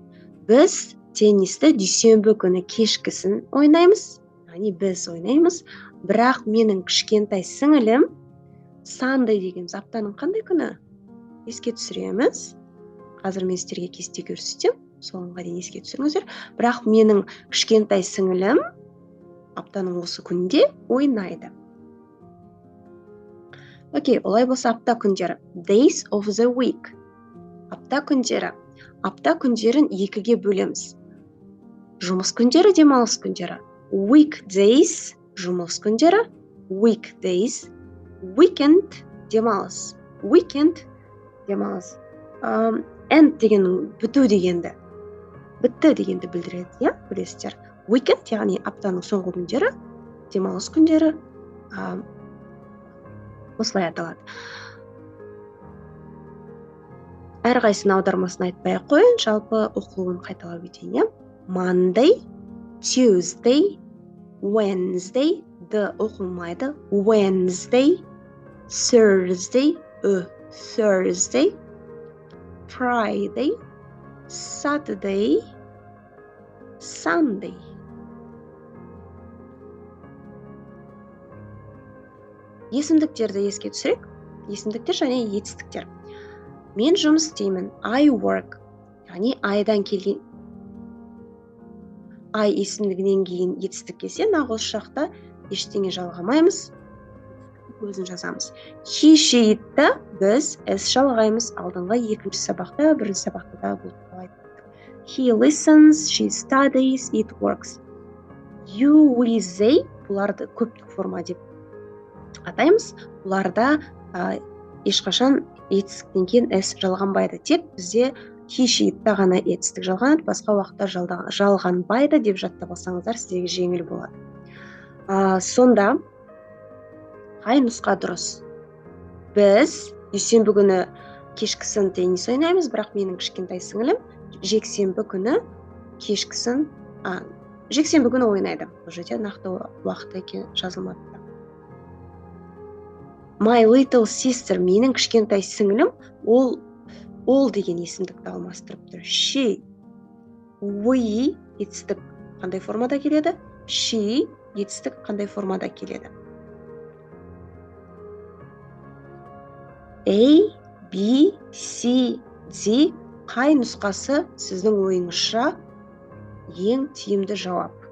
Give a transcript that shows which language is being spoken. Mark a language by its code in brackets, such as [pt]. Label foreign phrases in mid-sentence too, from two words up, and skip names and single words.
[kk] Біз теннисті дүйсенбі күні кешкісін ойнаймыз, яғни біз ойнаймыз, бірақ менің кішкентай сіңілім Sunday дегеніміз аптаның қандай күні? Еске түсіреміз. Қазір мен сіздерге кесте көрсетем, соңға дейін еске түсіріңіздер. Бірақ менің кішкентай сіңілім аптаның осы күнде ойнайды. Окей, олай болса апта күндері. [en] Days of the week. [kk] Апта күндері. Апта күндерін екіге бөлеміз. Жұмыс күндері, демалыс күндері. Weekdays, жұмыс күндері. Weekdays. Weekend, демалыс. Weekend, демалыс. End деген біту дегенді. Бітті дегенді білдіреді, білесіздер. Weekend, яғни аптаның соңғы күндері, демалыс күндері. Осылай аталады. Әрқайсының аудармасын айтпай қойын, жалпы оқылуын қайталап өтейін. [en] Monday, Tuesday, Wednesday, the оқылмайды. Wednesday, Thursday, Thursday, Friday, Saturday, Sunday. [kk] Есімдіктерді еске түсірек. Есімдіктер және етістіктер. Мен жұмыс істеймін. [en] I work. [kk] Яғни айдан келген. I есімдігінен кейін етістік келсе, нақ осы шақта ештеңе жалғамаймыз. Өзін жазамыз. [en] He, she, [kk] itті біз S жалғаймыз. Алдыңғы екінші сабақта, бірінші сабақта да бұл қалайды. [en] He listens, she studies, it works. You, we, they [kk] бұларды көптік форма деп атаймыз. Бұларда ешқашан етістіктен кейін S жалғанбайды. Тек бізде [en] he, she, [kk] itті ғана етістік жалғанады, басқа уақытта жалғанбайды деп жаттап алсаңыздар сіздерге жеңіл болады. Сонда қай нұсқа дұрыс? Біз дүйсенбі күні кешкісін теннис ойнаймыз, бірақ менің кішкентай сіңілім жексенбі күні ойнайды. Бұл жерде нақты уақыт екен жазылмады. [en] My little sister, [kk] менің кішкентай сіңілім, ол деген есімдікті алмастырып тұр. [en] She, we, [kk] етістік қандай формада келеді? She, етістік қандай формада келеді? A, B, C, D қай нұсқасы сіздің ойыңызша ең тиімді жауап?